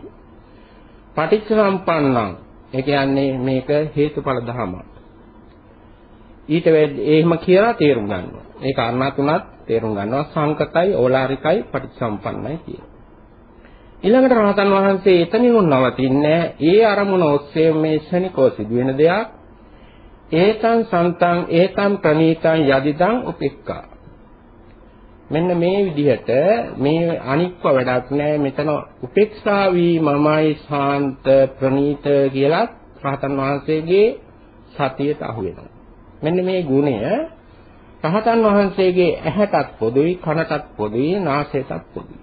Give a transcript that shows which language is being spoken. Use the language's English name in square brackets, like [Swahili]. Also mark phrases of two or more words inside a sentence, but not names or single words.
[Sinhala] පටිච්චසම්පන්නං. ඒ කියන්නේ මේක හේතුඵල ධමයක්. ඊට එහෙම කියලා තේරුම් ගන්නවා. ඒ කාරණා තුනත් තේරුම් ගන්නවා. සංකතයි, ඕලාරිකයි, පටිච්චසම්පන්නයි කියන. ඊළඟට රහතන් වහන්සේ එතනින් නවතින්නේ ඒ අරමුණ ඔස්සේ මේ ශනිකෝ සිදුවෙන දෙයක්. [Pali] ඒතං සන්තං ඒතං ප්‍රණීතං යදිදං උපෙක්ඛා. [Sinhala] මෙන්න මේ විදිහට මේ අනික්ව වැඩක් නැහැ. මෙතන උපේක්ෂා වීමමයි ශාන්ත ප්‍රණීත කියලා රහතන් වහන්සේගේ සතියට අහු වෙනවා. මෙන්න මේ ගුණය රහතන් වහන්සේගේ ඇහැටත් පොදුයි, කනටත් පොදුයි, නාසයටත් පොදුයි.